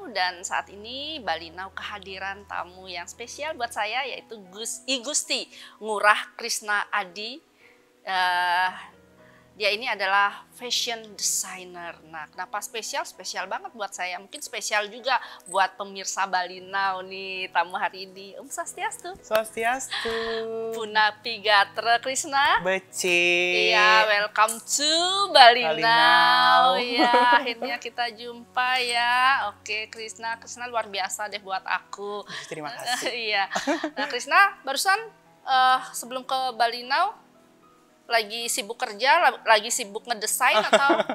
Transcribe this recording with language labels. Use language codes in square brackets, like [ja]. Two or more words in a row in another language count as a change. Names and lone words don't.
[id] Dan saat ini Bali Now kehadiran tamu yang spesial buat saya, yaitu I Gusti Ngurah Krisna Adi. Dia ini adalah [en] fashion designer. [id] Nah, kenapa spesial? Spesial banget buat saya. Mungkin spesial juga buat pemirsa Bali Now nih, tamu hari ini. Swastiastu. Swastiastu. [ban] Punapi Gatra Krisna. Beci. [en] Iya, welcome to Bali Bali Now. Now. [id] Ya, akhirnya kita jumpa ya. Oke, Krisna luar biasa deh buat aku. Terima kasih. Iya. Nah, Krisna barusan sebelum ke Bali Now lagi sibuk kerja, lagi sibuk ngedesain atau?